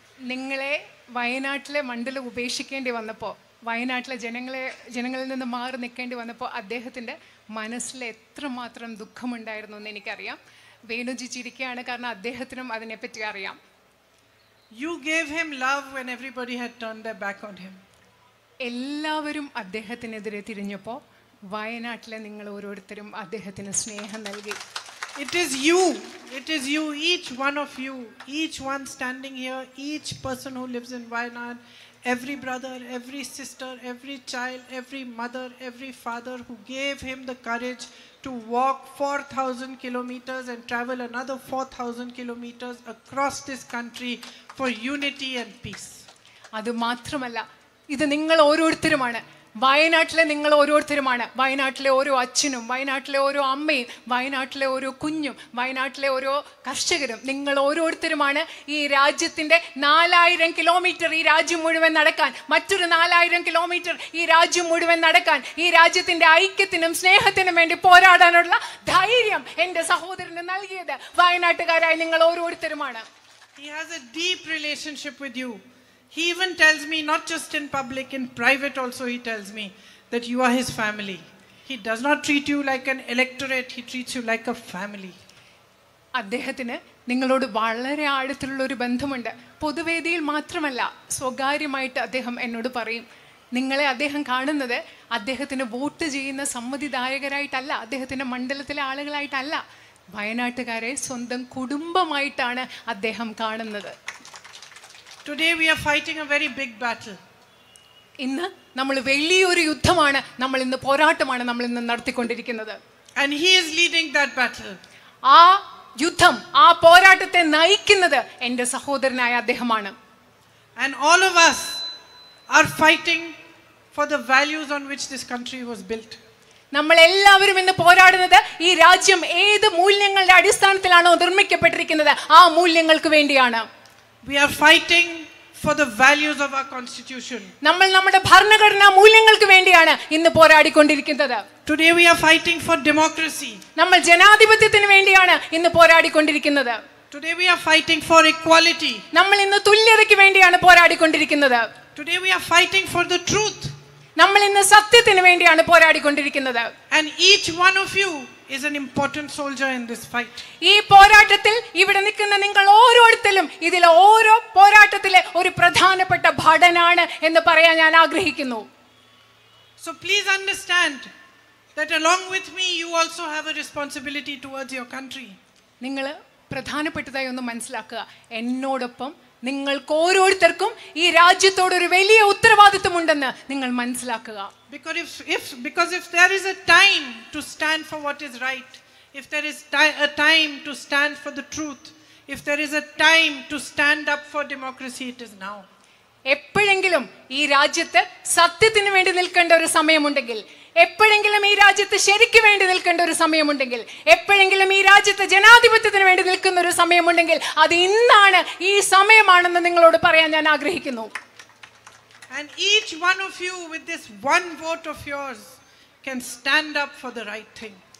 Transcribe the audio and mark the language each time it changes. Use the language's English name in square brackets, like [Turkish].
[Malayalam] നിങ്ങളെ വയനാട്ടിലെ മണ്ഡലം ഉപേക്ഷിക്കേണ്ടി വന്നപ്പോൾ, വയനാട്ടിലെ ജനങ്ങളിൽ നിന്ന് മാറി നിൽക്കേണ്ടി വന്നപ്പോൾ അദ്ദേഹത്തിൻ്റെ മനസ്സിൽ എത്രമാത്രം ദുഃഖമുണ്ടായിരുന്നു എന്ന് എനിക്കറിയാം. വേണുജി ചിരിക്കുകയാണ്, കാരണം അദ്ദേഹത്തിനും അതിനെപ്പറ്റി അറിയാം. [English] You gave him love when everybody had turned their back on him. [Malayalam] എല്ലാവരും അദ്ദേഹത്തിനെതിരെ തിരിഞ്ഞപ്പോൾ വയനാട്ടിലെ നിങ്ങൾ ഓരോരുത്തരും അദ്ദേഹത്തിന് സ്നേഹം നൽകി. [English] It is you, each one of you, each one standing here, each person who lives in Wayanad, every brother, every sister, every child, every mother, every father who gave him the courage to walk 4,000 kilometers and travel another 4,000 kilometers across this country for unity and peace. [Malayalam] അത് മാത്രമല്ല, ഇത് നിങ്ങൾ ഓരോരുത്തരുമാണ്. വയനാട്ടിലെ നിങ്ങൾ ഓരോരുത്തരുമാണ്. വയനാട്ടിലെ ഓരോ അച്ഛനും, വയനാട്ടിലെ ഓരോ അമ്മയും, വയനാട്ടിലെ ഓരോ കുഞ്ഞും, വയനാട്ടിലെ ഓരോ കർഷകരും, നിങ്ങൾ ഓരോരുത്തരുമാണ് ഈ രാജ്യത്തിൻ്റെ 4000 കിലോമീറ്റർ ഈ രാജ്യം മുഴുവൻ നടക്കാൻ, മറ്റൊരു 4000 കിലോമീറ്റർ ഈ രാജ്യം മുഴുവൻ നടക്കാൻ, ഈ രാജ്യത്തിൻ്റെ ഐക്യത്തിനും സ്നേഹത്തിനും വേണ്ടി പോരാടാനുള്ള ധൈര്യം എൻ്റെ സഹോദരന് നൽകിയത് വയനാട്ടുകാരായ നിങ്ങൾ ഓരോരുത്തരുമാണ്. [English] He has a deep relationship with you. He even tells me, not just in public, in private also he tells me that you are his family. He does not treat you like an electorate, he treats you like a family. [Malayalam] അദ്ദേഹത്തിന് നിങ്ങളോട് വളരെ ആഴത്തിലുള്ള ഒരു ബന്ധമുണ്ട്. പൊതുവേദിയിൽ മാത്രമല്ല, സ്വകാര്യമായിട്ട് അദ്ദേഹം എന്നോട് പറയും. നിങ്ങളെ അദ്ദേഹം കാണുന്നത് അദ്ദേഹത്തിന് വോട്ട് ചെയ്യുന്ന സമ്മതിദായകരായിട്ടല്ല, അദ്ദേഹത്തിൻ്റെ മണ്ഡലത്തിലെ ആളുകളായിട്ടല്ല, വയനാട്ടുകാരെ സ്വന്തം കുടുംബമായിട്ടാണ് അദ്ദേഹം കാണുന്നത്. [English] Today we are fighting a very big battle. [Malayalam] ഇന്ന് നമ്മൾ വലിയൊരു യുദ്ധമാണ്, നമ്മൾ ഇന്ന് പോരാട്ടമാണ് നമ്മൾ ഇന്ന് നടത്തിക്കൊണ്ടിരിക്കുന്നത്. [English] And he is leading that battle. [Malayalam] ആ യുദ്ധം, ആ പോരാട്ടത്തെ നയിക്കുന്നത് എൻ്റെ സഹോദരനായ അദ്ദേഹമാണ്. [English] And all of us are fighting for the values on which this country was built. [Malayalam] നമ്മൾ എല്ലാവരും ഇന്ന് പോരാടുന്നത് ഈ രാജ്യം ഏത് മൂല്യങ്ങളുടെ അടിസ്ഥാനത്തിലാണോ നിർമ്മിക്കപ്പെട്ടിരിക്കുന്നത് ആ മൂല്യങ്ങൾക്ക് വേണ്ടിയാണ്. [English] We are fighting for the values of our constitution. [Malayalam] നമ്മൾ നമ്മുടെ ഭരണഘടനാ മൂല്യങ്ങൾക്ക് വേണ്ടിയാണ് ഇന്ന് പോരാടിക്കൊണ്ടിരിക്കുന്നത്. [English] Today we are fighting for democracy. [Malayalam] നമ്മൾ ജനാധിപത്യത്തിന് വേണ്ടിയാണ് ഇന്ന് പോരാടിക്കൊണ്ടിരിക്കുന്നത്. [English] Today we are fighting for equality. [Malayalam] നമ്മൾ ഇന്ന് തുല്യതയ്ക്ക് വേണ്ടിയാണ് പോരാടിക്കൊണ്ടിരിക്കുന്നത്. [English] Today we are fighting for the truth. [Malayalam] നമ്മൾ ഇന്ന് സത്യത്തിന് വേണ്ടിയാണ് പോരാടിക്കൊണ്ടിരിക്കുന്നത്. [English] And each one of you is an important soldier in this fight. [Malayalam] ഈ പോരാട്ടത്തിൽ ഇവിടെ നിൽക്കുന്ന നിങ്ങൾ ഓരോരുത്തരും ഇതിലെ ഓരോ പോരാട്ടത്തിലെ ഒരു പ്രധാനപ്പെട്ട ഭടനാണ് എന്ന് പറയാൻ ഞാൻ ആഗ്രഹിക്കുന്നു. [English] So please understand that along with me you also have a responsibility towards your country. [Malayalam] നിങ്ങൾ പ്രധാനപ്പെട്ടതായി ഒന്ന് മനസ്സിലാക്കുക, എന്നോടൊപ്പം നിങ്ങൾക്ക് ഓരോരുത്തർക്കും ഈ രാജ്യത്തോട് ഒരു വലിയ ഉത്തരവാദിത്വമുണ്ടെന്ന് നിങ്ങൾ മനസ്സിലാക്കുക. [English] Because if there is a time to stand for what is right, if there is a time to stand for the truth, if there is a time to stand up for democracy, it is now. [Malayalam] എപ്പോഴെങ്കിലും ഈ രാജ്യത്ത് സത്യത്തിന് വേണ്ടി നിൽക്കേണ്ട ഒരു സമയമുണ്ടെങ്കിൽ, എപ്പോഴെങ്കിലും ഈ രാജ്യത്ത് ശരിക്ക് വേണ്ടി നിൽക്കേണ്ട ഒരു സമയമുണ്ടെങ്കിൽ, എപ്പോഴെങ്കിലും ഈ രാജ്യത്ത് ജനാധിപത്യത്തിന് വേണ്ടി നിൽക്കുന്ന ഒരു സമയമുണ്ടെങ്കിൽ അത് ഇന്നാണ്, ഈ സമയമാണെന്ന് നിങ്ങളോട് പറയാൻ ഞാൻ ആഗ്രഹിക്കുന്നു. [English] And each one of you with this one vote of yours can stand up for the right thing.